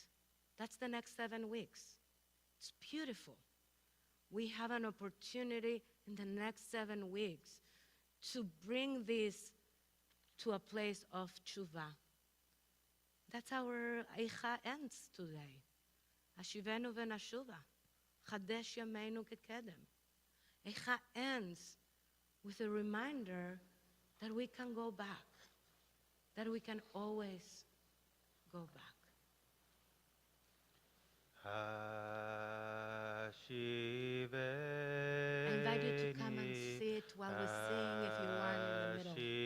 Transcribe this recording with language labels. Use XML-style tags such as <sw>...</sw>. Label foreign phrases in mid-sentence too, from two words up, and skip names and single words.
<en>That's the next 7 weeks. It's beautiful. We have an opportunity in the next 7 weeks to bring this to a place of tshuva. That's how our Eicha ends today.</en> <he>השיבנו ונשובה, חדש ימינו כקדם.</he> <en>Eicha ends with a reminder that we can go back, that we can always go back. I invite you to come and sit while we sing if you want in the middle.</en>